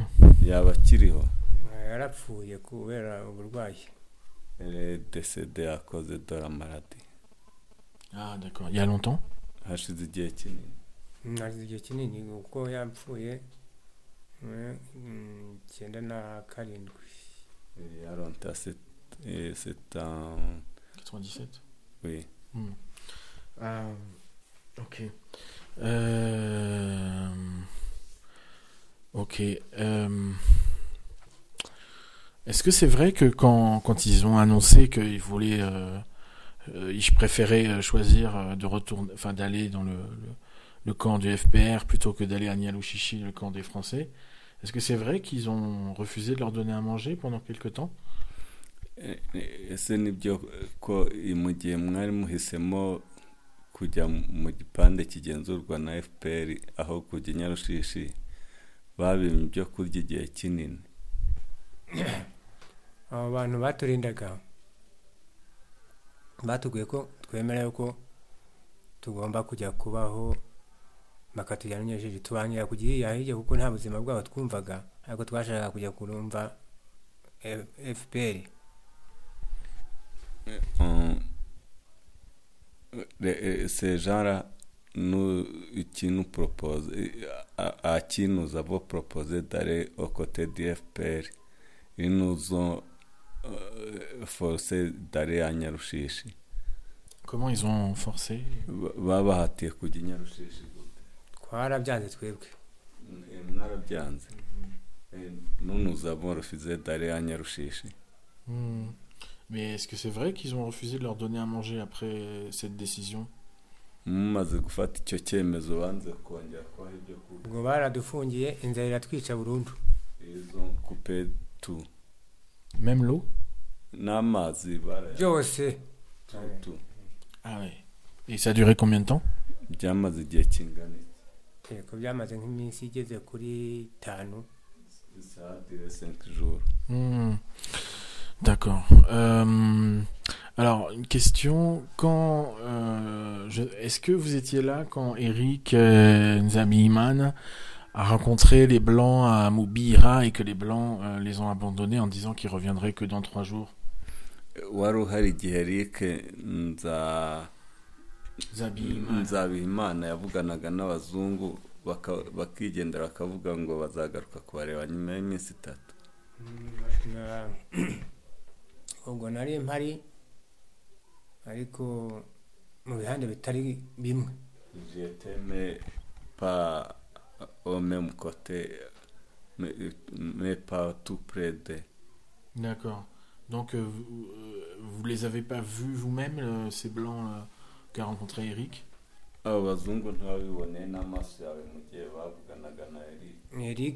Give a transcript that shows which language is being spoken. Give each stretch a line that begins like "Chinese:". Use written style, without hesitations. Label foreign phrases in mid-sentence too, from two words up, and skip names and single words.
Kinyarwanda: Yaba akiriho? Yarapfuye kubera uburwayi.
French: Elle est décédée à cause de la maladie. Ah, d'accord. Il y a longtemps?
Kinyarwanda: Hashize igihe kinini. Hashize igihe kinini kuko yapfuye 97.
French: Il y a longtemps, c'est en 97? Oui. Ok. Ok. Est-ce que c'est vrai que quand ils ont annoncé qu'ils voulaient, ils préféraient choisir de retourner, enfin d'aller dans le camp du FPR plutôt que d'aller à Nyalushishi, le camp des Français, est-ce que c'est vrai qu'ils ont refusé de leur donner à manger pendant quelque temps?
Kinyarwanda: Ese nibyo ko mu gihe mwari muhisemo kujya mu gipande kigenzurwa na FPR aho kujya Nyarushishi babimye ibyo kurya igihe kinini? Abo bantu baturindaga batubwiye ko twemerewe ko tugomba kujya kubaho bakatujyana Nyarushishi, tubangira kugira hirya kuko nta buzima bwabo twumvaga, ariko twashakaga kujya kurumva FPR.
French: Ces gens-là qui nous proposent, à qui nous avons proposé d'aller aux côtés du FPR, ils nous ont forcé d'aller à Nyarushishi. Comment ils ont forcé?
Kinyarwanda: Babahatiye kujya Nyarushishi. Twarabyanze twebwe. Mwarabyanze.
French: Nous avons refusé d'aller à Nyarushishi. Mais est-ce que c'est vrai qu'ils ont refusé de leur donner à manger après cette décision?
Kinyarwanda: mumaze gufata icyo cyemezo banze kongera kubaha ibyo kurya ubwo baradufungiye inzara iratwica burundu.
French: izo coupe tout Même l'eau?
Kinyarwanda: n'amazi byose
French: tout Ah ouais. Et ça a duré combien de temps?
Kinyarwanda: byamaze igihe kingana iki? ko byamaze nk'iminsi igeze kuri 5.
French: Ça a duré 5 jours. D'accord. Alors, une question. Est-ce que vous étiez là quand Eric Nzabimana a rencontré les Blancs à Moubira et que les Blancs les ont abandonnés en disant qu'ils reviendraient que dans 3 jours?
Kinyarwanda: wari uhari igihe Eric Nzabimana yavuganaga n'abazungu bakigendera bakavuga ngo bazagaruka kubareba nyuma y'iminsi 3. ubwo nari mpari ariko mu bihande bitari bimwe.
French: J'étais pas au même côté mais pas tout près de. D'accord. Donc vous les avez pas vus vous-même ces Blancs qu'a rencontré Eric?
Kinyarwanda: Abazungu ntabibone n'amaso yawe mu gihe bavuganaga na Eric.